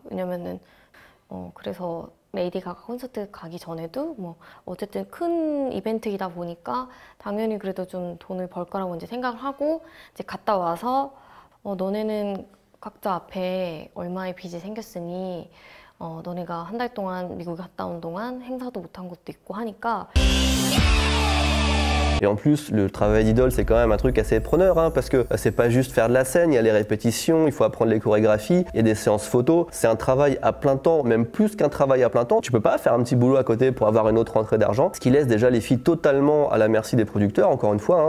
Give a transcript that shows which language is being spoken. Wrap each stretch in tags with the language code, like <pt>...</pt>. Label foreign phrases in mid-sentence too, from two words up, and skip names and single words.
<ko>왜냐면은 그래서 레이디 가가 콘서트 가기 전에도 뭐 어쨌든 큰 이벤트이다 보니까 당연히 그래도 좀 돈을 벌 거라고 이제 생각을 하고 이제 갔다 와서 너네는 각자 앞에 얼마의 빚이 생겼으니 너네가 한 달 동안 미국에 갔다 온 동안 행사도 못 한 것도 있고 하니까.</ko> <fr>Et en plus, le travail d'idole, c'est quand même un truc assez preneur, hein, parce que c'est pas juste faire de la scène, il y a les répétitions, il faut apprendre les chorégraphies, il y a des séances photos. C'est un travail à plein temps, même plus qu'un travail à plein temps. Tu peux pas faire un petit boulot à côté pour avoir une autre rentrée d'argent, ce qui laisse déjà les filles totalement à la merci des producteurs, encore une fois.</fr>